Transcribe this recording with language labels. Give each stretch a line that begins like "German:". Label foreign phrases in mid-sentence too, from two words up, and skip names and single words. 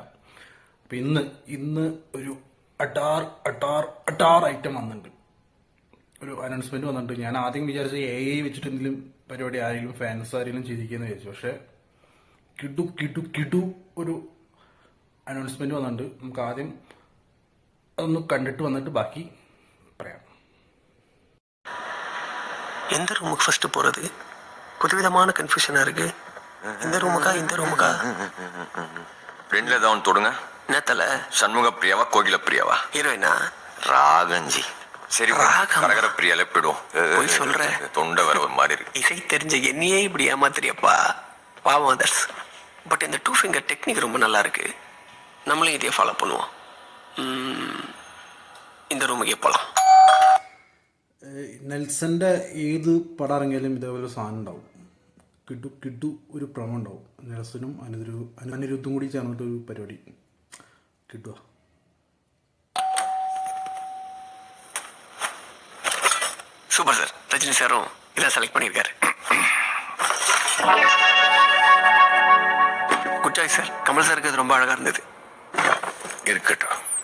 Malayalam: അപ്പം ഇന്ന് ഒരു അടാർ ഐറ്റം വന്നിട്ടുണ്ട്, ഒരു അനൗൺസ്മെന്റ് വന്നിട്ടുണ്ട്. ഞാൻ ആദ്യം വിചാരിച്ച AI വെച്ചിട്ട് എന്തെങ്കിലും പരിപാടി ആരെങ്കിലും ഫാൻസ് ആരെങ്കിലും ചെയ്തിരിക്കുന്നു വിചാരിച്ചു. പക്ഷെ കിടു ഒരു അനൗൺസ്മെന്റ് വന്നിട്ടുണ്ട്. നമുക്ക് ആദ്യം അതൊന്ന് കണ്ടിട്ട് വന്നിട്ട് ബാക്കി പറയാം.
Tamil: எந்த ரூமுக்கு ஃபர்ஸ்ட் போறது? புதுவிதமான கன்ஃபியூஷனா இருக்கு. இந்த ரூமுக்கா ரெண்டுல ஏதாவது தொடுங்க. நேத்தல சண்முக பிரியாவா கோகில பிரியாவா? ஹீரோயினா ராகஞ்சி. சரி, கரகர பிரியால போயிடுவோம். போய் சொல்ற தொண்டை வர ஒரு மாதிரி இருக்கு. இசை தெரிஞ்ச என்னையே இப்படி ஏமாத்திரியப்பா, பாவம் அதர்ஸ். பட் இந்த 2 finger டெக்னிக் ரொம்ப நல்லா இருக்கு. நம்மளும் இதையே ஃபாலோ பண்ணுவோம். இந்த ரூமுக்கே போலாம்.
Malayalam: നെൽസന്റെ ഏത് പടം ഇറങ്ങിയാലും ഇതേപോലെ സാധനം ഉണ്ടാവും. കിടു ഒരു പ്രമോ ഉണ്ടാവും. നെൽസനും അനിരുദ്ധും കൂടി ചേർന്നിട്ടൊരു പരിപാടി കിട്ടുക.
English: super sir.
Tamil: ரஜினி சாரும் இதான் செலக்ட் பண்ணியிருக்காரு.
English: good choice sir.
Tamil: கமல் சாருக்கு அது ரொம்ப அழகா இருந்தது. இருக்கட்டும்.